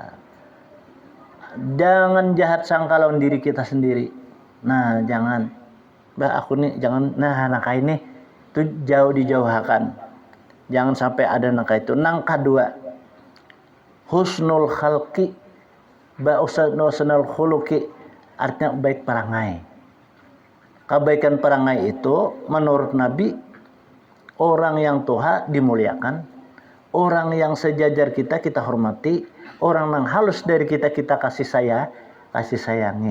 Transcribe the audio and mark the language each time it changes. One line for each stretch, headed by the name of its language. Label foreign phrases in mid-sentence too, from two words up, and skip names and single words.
Indonesian: Jangan jahat sangka lawan diri kita sendiri. Nah jangan. Aku nih jangan. Nah nangka ini itu jauh dijauhkan. Jangan sampai ada nangka itu. Nangka dua.
Arabic: Husnul khalqi. Husnul khuluqi.
Indonesian: Artinya baik perangai. Kebaikan perangai itu menurut Nabi. Orang yang tuha dimuliakan. Orang yang sejajar kita hormati. Orang yang halus dari kita kasih sayangi.